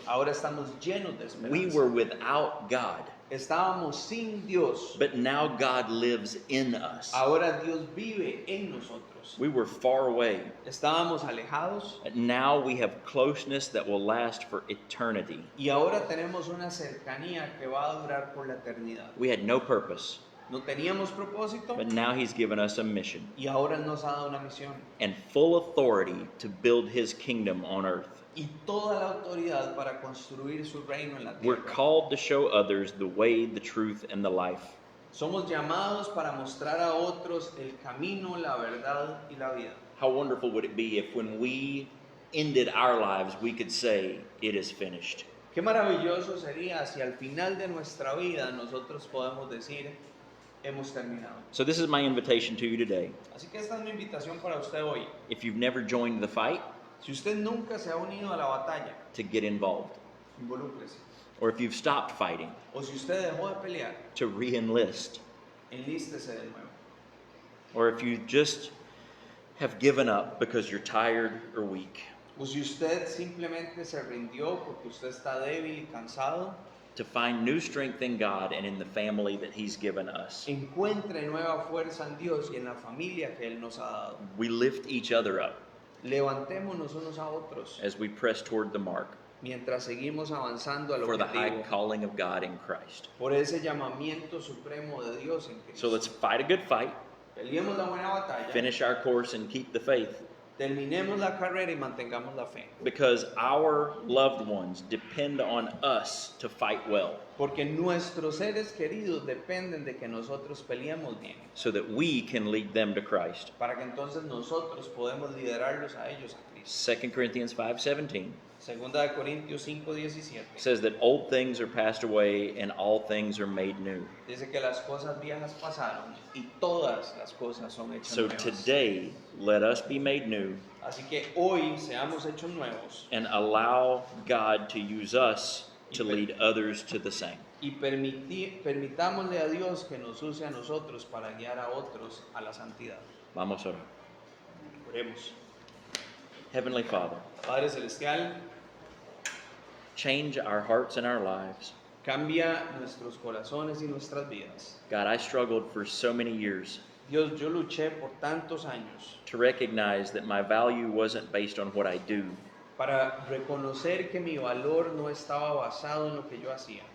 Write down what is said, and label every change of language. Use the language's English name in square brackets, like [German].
[Spanish] ahora estamos llenos de [English] We [Spanish] esperanza. [English] were without God, [Spanish] Estábamos sin Dios. [English] but now God lives in us. [Spanish] Ahora Dios vive en nosotros. [English] We were far away, [Spanish] Estábamos alejados [English] but now we have closeness that will last for eternity. [Spanish] y ahora tenemos una cercanía que va a durar por la eternidad. [English] We had no purpose, [Spanish] No teníamos propósito [English] but now He's given us a mission [Spanish] y ahora nos ha dado una misión. [English] and full authority to build His kingdom on earth. [Spanish] Y toda la autoridad para construir su reino en la [English] We're [Spanish] tierra. [English] called to show others the way, the truth, and the life. [Spanish] Somos llamados para mostrar a otros el camino, la verdad y la vida. [English] How wonderful would it be if when we ended our lives, we could say, "It is finished." [Spanish] Qué maravilloso sería si al final de nuestra vida nosotros podemos decir, hemos terminado. [English] So this is my invitation to you today. [Spanish] Así que esta es mi invitación para usted hoy. [English] If you've never joined the fight, [Spanish] Si usted nunca se ha unido a la batalla, [English] to get involved. [Spanish] involúcrese. [English] Or if you've stopped fighting, [Spanish] O si usted dejó de pelear, [English] to re-enlist. [Spanish] enlístese de nuevo. [English] Or if you just have given up because you're tired or weak, [Spanish] O si usted simplemente se rindió porque usted está débil y cansado, [English] to find new strength in God and in the family that He's given us. [Spanish] encuentre nueva fuerza en Dios y en la familia que Él nos ha dado. [English] We lift each other up [Spanish] Levantémonos unos a otros [English] as we press toward the mark [Spanish] mientras seguimos avanzando al [English] for the high [Spanish] objetivo [English] calling of God in Christ. [Spanish] por ese llamamiento supremo de Dios en [English] So [Spanish] Cristo. [English] let's fight a good fight, [Spanish] Peleemos la buena batalla, [English] finish our course, and keep the faith, [Spanish] terminemos la carrera y mantengamos la fe. [English] because our loved ones depend on us to fight well, [Spanish] Porque nuestros seres queridos dependen de que nosotros peleemos bien, [English] so that we can lead them to Christ. [Spanish] para que entonces nosotros podemos liderarlos a ellos a Cristo. [English] 2 Corinthians 5:17 [Spanish] Segunda de Corintios 5:17 [English] says that old things are passed away and all things are made new. [Spanish] dice que las cosas viejas pasaron y todas las cosas son hechas [English] So [Spanish] nuevas. [English] today, let us be made new [Spanish] Así que hoy seamos hechos nuevos [English] and allow God to use us to lead others to the same. [Spanish] y permitámosle a Dios que nos use a nosotros para guiar a otros a la santidad. Vamos a orar. Oremos. [English] Heavenly Father, [Spanish] Padre Celestial, [English] change our hearts and our lives. [Spanish] cambia nuestros corazones y nuestras vidas. [English] God, I struggled for so many years [Spanish] Dios, yo luché por tantos años [English] to recognize that my value wasn't based on what I do, [Spanish] para reconocer que mi valor no estaba basado en lo que yo hacía,